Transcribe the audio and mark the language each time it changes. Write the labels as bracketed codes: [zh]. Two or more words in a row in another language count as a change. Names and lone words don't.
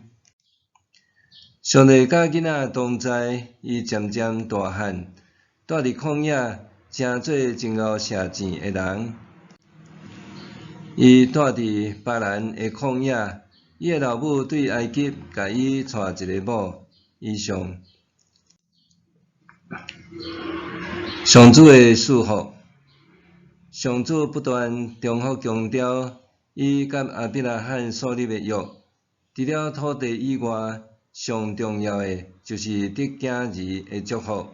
[nan] 上帝甲囡仔同在，伊渐渐大汉，住伫旷野，成做前后射箭的人。伊住伫巴兰的旷野，伊的老母对埃及甲伊娶一个某。以上。上主的祝福。上主不断重复强调，伊甲亚伯拉罕所立的约，除了土地以外，上重要的就是得囝儿的祝福。